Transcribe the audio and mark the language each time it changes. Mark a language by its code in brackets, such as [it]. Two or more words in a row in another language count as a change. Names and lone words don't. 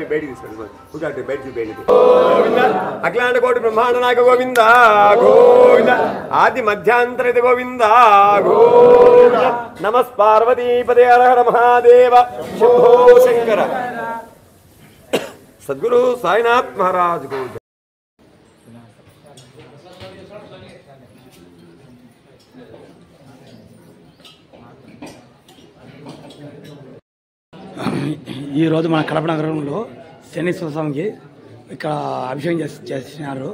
[hi] बैठ पूजा बैठ [sa] अखिलांड कोटि ब्रह्मांड नायक गोविंद गोविंद आदि मध्यांतर गोविंद गोविंद। नमः पार्वती पदे हर हर महादेव शंभो शंकर। [hi] सद्गुरु साईनाथ महाराज को [te] ఈ రోజు మన కడప నగరంలో శనీశ్వర స్వామికి ఇక్కడ అభిషేకం చేస్తున్నారు.